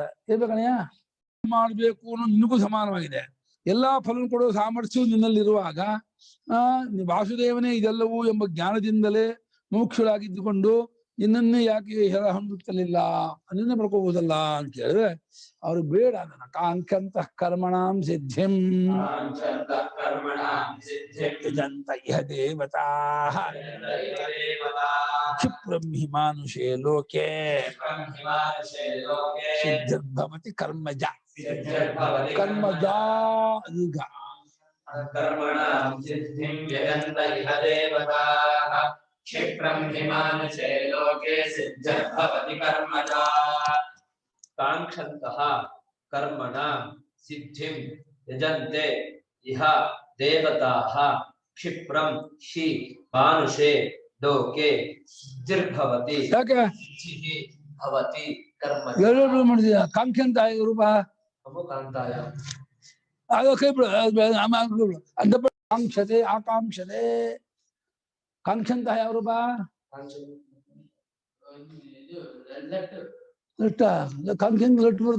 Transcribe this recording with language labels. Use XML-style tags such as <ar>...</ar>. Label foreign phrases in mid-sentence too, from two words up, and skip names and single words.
<kn>ಹೇಳ್ಬೇಕಣಯ್ಯ, ಮಾಡ್ಬೇಕು ಅನ್ನೋದು ನಿನಗೂ ಸಮಾನವಾಗಿದೆ. ಎಲ್ಲಾ ಫಲ ಕೊಡೋ ಸಾಮರ್ಥ್ಯವು ನಿನ್ನಲ್ಲಿರುವಾಗ ವಾಸುದೇವನೇ ಇದೆಲ್ಲವೂ ಎಂಬ ಜ್ಞಾನದಿಂದಲೇ ಮುಮುಕ್ಷುಳಾಗಿದ್ದುಕೊಂಡು ನಿನ್ನನ್ನೇ ಯಾಕೆ ಹೊಂದುತ್ತಲಿಲ್ಲ, ಅದನ್ನೇ ಮಾಡ್ಕೋಬಹುದಲ್ಲ ಅಂತ ಹೇಳಿದ್ರೆ ಅವ್ರು ಬೇಡ.</kn> <sa>ಅದನ್ನ ಕಾಂಕ್ಷಂತ ಕರ್ಮಣಾಂ ಸಿದ್ಧಿಂ ಯಜಂತ ಇಹ ದೇವತಾ ಕ್ಷಿಪ್ರಂ ಹಿ ಮಾನುಷೇ ಲೋಕೆ ಸಿದ್ಧಿರ್ಭವತಿ ಕರ್ಮಜ.</sa> <kn>ಕರ್ಮಜ ಈಗ</kn> <sa>ಕ್ಷಿಪ್ರಂ ಹಿ ಮಾನುಷೇ ಲೋಕೆ ಸಿದ್ಧಿರ್ಭವತಿ ಕರ್ಮಜಾ. ಕಾಂಕ್ಷಂತಃ ಕರ್ಮಣಾಂ ಸಿದ್ಧಿಂ ಯಜಂತೆ ಇಹ ದೇವತಾಃ ಕ್ಷಿಪ್ರಂ ಹಿ ಮಾನುಷೇ ಲೋಕೆ ಸಿದ್ಧಿರ್ಭವತಿ</sa> <kn>ಯಾಕೆ</kn> <sa>ಭವತಿ ಕರ್ಮಜಾ.</sa> <kn>ಎರಡು ಮಾಡಿದ ಕಾಂಕ್ಷಂತ ರೂಪ</kn> <sa>ಕಾಂತಾಯ</sa> <kn>ಅದು ಕೈ ಬಿಡು, ಅಂತ ಕಾಂಕ್ಷತೆ ಆಕಾಂಕ್ಷತೆ. ಕಾಂಕ್ಷಂತ ಯಾವ ರೂಪ? ಕಾಂಕ್ಷಂತ ಲಟ್ಟು ಬರುತ್ತೆ.</kn>